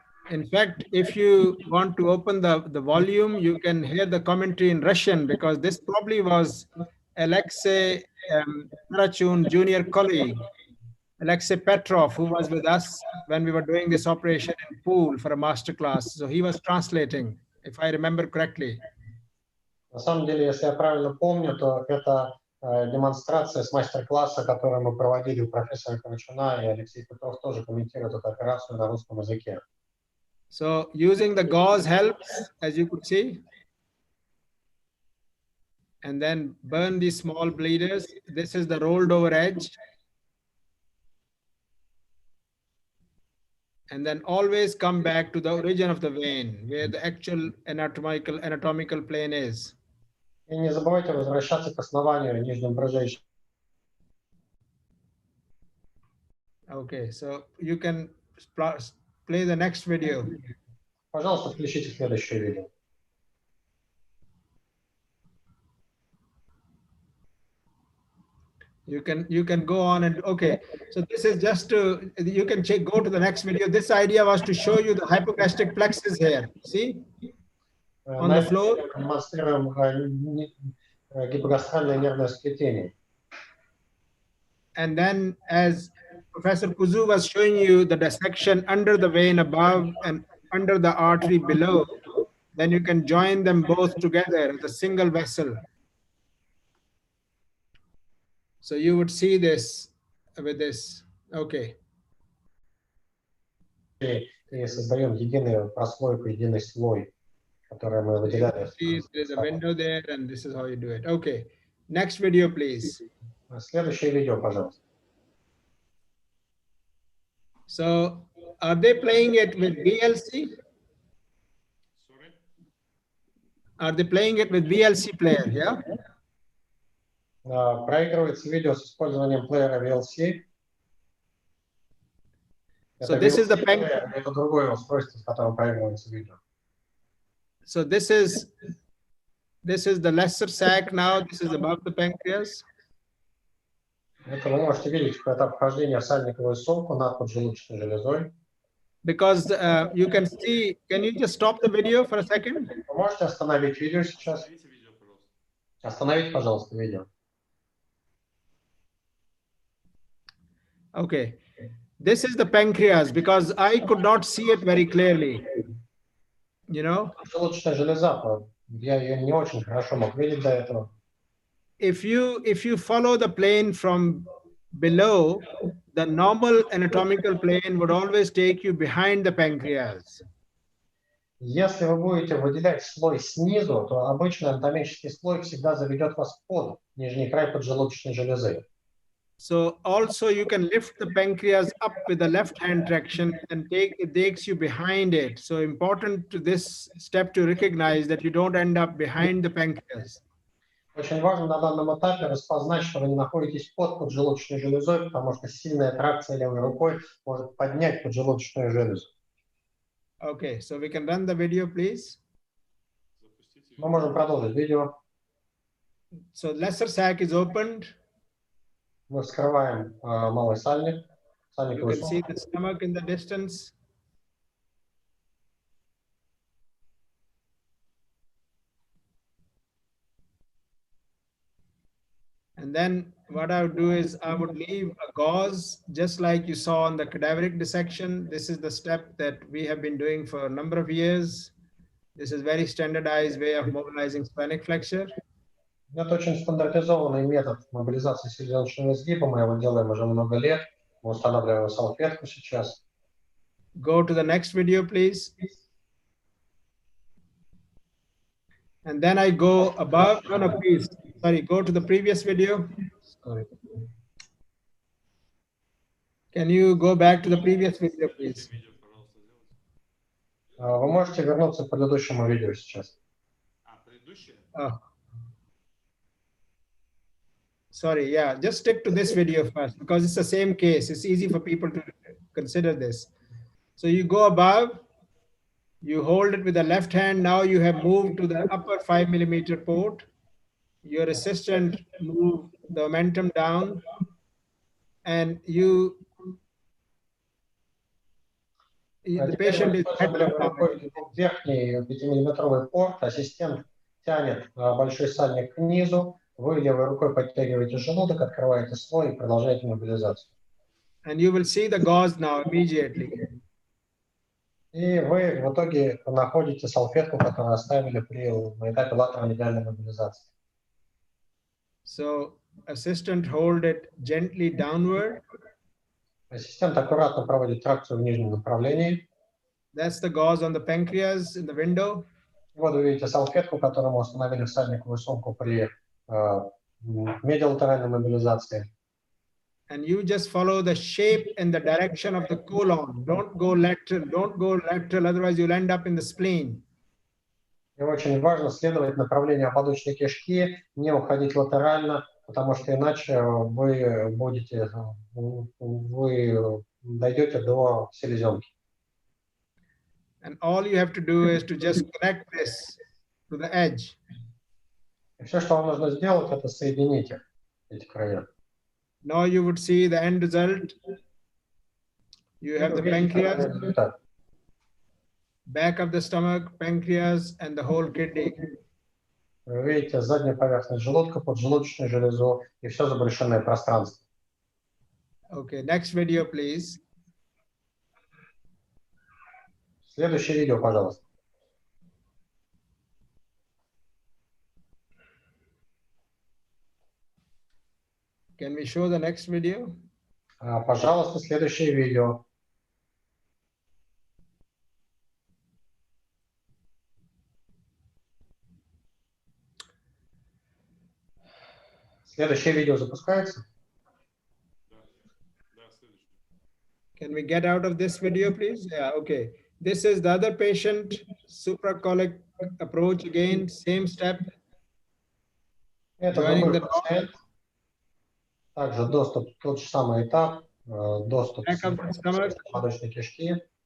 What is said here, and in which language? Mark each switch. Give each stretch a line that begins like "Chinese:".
English: In fact, if you want to open the volume, you can hear the commentary in Russian, because this probably was Alexei Karachun junior colleague, Alexei Petrov, who was with us when we were doing this operation in Pool for a master class. So he was translating, if I remember correctly.
Russian: На самом деле, если я правильно помню, то это демонстрация с мастер-класса, который мы проводили у профессора Карачуна, и Алексей Петров тоже комментирует эту операцию на русском языке.
English: So using the gauze helps, as you could see. and then burn these small bleeders. This is the rolled over edge. And then always come back to the origin of the vein, where the actual anatomical plane is.
Russian: И не забывайте возвращаться к основанию нижним брыжейшим.
English: Okay, so you can play the next video.
Russian: Пожалуйста, включите следующее видео.
English: You can go on and okay. So this is just to, you can go to the next video. This idea was to show you the hypogastric plexus here. See? On the floor.
Russian: Демонстрируем гипогастральное нервное сплетение.
English: And then as Professor Kuzu was showing you the dissection under the vein above and under the artery below, then you can join them both together as a single vessel. So you would see this with this. Okay.
Russian: И создаем единую прослойку, единый слой, который мы выделяем.
English: There's a window there, and this is how you do it. Okay. Next video, please.
Russian: Следующее видео, пожалуйста.
English: So, are they playing it with VLC? Sorry? Are they playing it with VLC player? Yeah.
Russian: Проигрывается видео с использованием плеера VLC.
English: So this is the pancreas.
Russian: Это другое устройство, с которым проигрывается видео.
English: So this is the lesser sac now. This is above the pancreas.
Russian: Это вы можете видеть, это обхождение в сальниковую сумку над поджелудочной железой.
English: Because you can see, can you just stop the video for a second?
Russian: Вы можете остановить видео сейчас? Остановите, пожалуйста, видео.
English: Okay. This is the pancreas because I could not see it very clearly. You know?
Russian: Желудочная железа, я ее не очень хорошо мог видеть до этого.
English: If you follow the plane from below, the normal anatomical plane would always take you behind the pancreas.
Russian: Если вы будете выделять слой снизу, то обычный анатомический слой всегда заведет вас под нижний край поджелудочной железы.
English: So also you can lift the pancreas up with the left hand traction and it takes you behind it. So important to this step to recognize that you don't end up behind the pancreas.
Russian: Очень важно на данном этапе распознать, что вы не находитесь под поджелудочной железой, потому что сильная тракция левой рукой может поднять поджелудочную железу.
English: Okay, so we can run the video, please.
Russian: Мы можем продолжить видео.
English: So lesser sac is opened.
Russian: Мы вскрываем малый сальник.
English: You can see the stomach in the distance. And then what I would do is I would leave a gauze, just like you saw on the cadaveric dissection. This is the step that we have been doing for a number of years. This is very standardized way of mobilizing splenic flexure.
Russian: Это очень стандартизованный метод мобилизации селезеночного изгиба. Мы его делаем уже много лет. Мы устанавливаем салфетку сейчас.
English: Go to the next video, please. And then I go above. No, please. Sorry, go to the previous video. Sorry. Can you go back to the previous video, please?
Russian: Вы можете вернуться к предыдущему видео сейчас. Oh.
English: Sorry, yeah, just stick to this video first because it's the same case. It's easy for people to consider this. So you go above, you hold it with the left hand. Now you have moved to the upper 5 millimeter port. Your assistant move the momentum down and the patient is
Russian: верхний 5-миллиметровый порт, ассистент тянет большой сальник к низу, вы левой рукой подтягиваете желудок, открываете слой и продолжаете мобилизацию.
English: And you will see the gauze now immediately.
Russian: И вы в итоге находите салфетку, которую оставили на этапе латерально-медиальной мобилизации.
English: So assistant hold it gently downward.
Russian: Ассистент аккуратно проводит тракцию в нижнем направлении.
English: That's the gauze on the pancreas in the window.
Russian: Вот вы видите салфетку, которую мы установили в сальниковую сумку при медиалатеральной мобилизации.
English: And you just follow the shape and the direction of the colon. Don't go lateral, otherwise you'll end up in the spleen.
Russian: И очень важно следовать направлению ободочной кишки, не уходить латерально, потому что иначе вы дойдете до селезенки.
English: And all you have to do is to just connect this to the edge.
Russian: И все, что вам нужно сделать, это соединить их, эти края.
English: Now you would see the end result. You have the pancreas, back of the stomach, pancreas, and the whole kidney.
Russian: Вы видите заднюю поверхность желудка, поджелудочную железу и все заброшенное пространство.
English: Okay, next video, please.
Russian: Следующее видео, пожалуйста.
English: Can we show the next video?
Russian: Пожалуйста, следующее видео. Следующее видео запускается.
English: Can we get out of this video, please? Yeah, okay. This is the other patient, supracolic approach again, same step.
Russian: Это другой пациент. Также доступ, тот же самый этап, доступ к ободочной кишки,